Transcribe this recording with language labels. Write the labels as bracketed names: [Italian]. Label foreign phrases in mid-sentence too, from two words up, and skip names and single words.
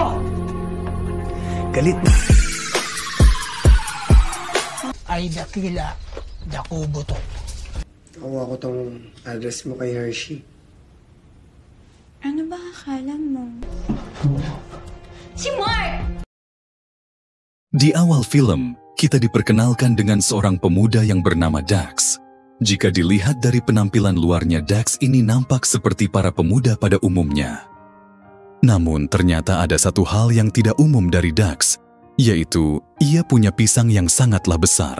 [Filipino] Galit na. Ay, dakila. Dakubo to. Nakuha ko tong address mo kay Hershey. Ano ba akala mo? Si Mark! [Indonesian] Di awal film, kita diperkenalkan dengan seorang pemuda yang bernama Dax. Jika dilihat dari penampilan luarnya, Dax ini nampak seperti para pemuda pada umumnya. Namun ternyata ada satu hal yang tidak umum dari Dax, yaitu ia punya pisang yang sangatlah besar.